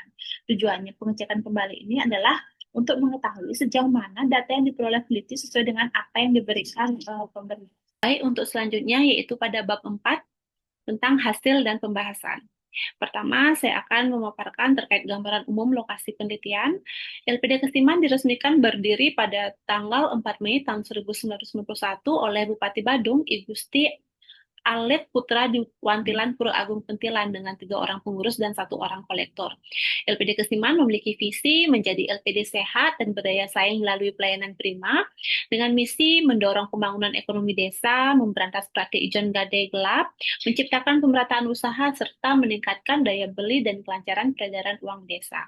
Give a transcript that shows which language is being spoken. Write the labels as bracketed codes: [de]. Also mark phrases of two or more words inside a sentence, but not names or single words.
[id] Tujuannya pengecekan kembali ini adalah untuk mengetahui sejauh mana data yang diperoleh peneliti sesuai dengan apa yang diberikan pemberi. Baik, untuk selanjutnya yaitu pada bab 4 tentang hasil dan pembahasan. Pertama, saya akan memaparkan terkait gambaran umum lokasi penelitian. LPD Kesiman diresmikan berdiri pada tanggal 4 Mei tahun 1991 oleh Bupati Badung, I Gusti Alif Putra di Wantilan Pura Agung Pentilan dengan 3 orang pengurus dan 1 orang kolektor. LPD Kesiman memiliki visi menjadi LPD sehat dan berdaya saing melalui pelayanan prima dengan misi mendorong pembangunan ekonomi desa, memberantas praktik ijon gadai gelap, menciptakan pemerataan usaha serta meningkatkan daya beli dan kelancaran peredaran uang desa.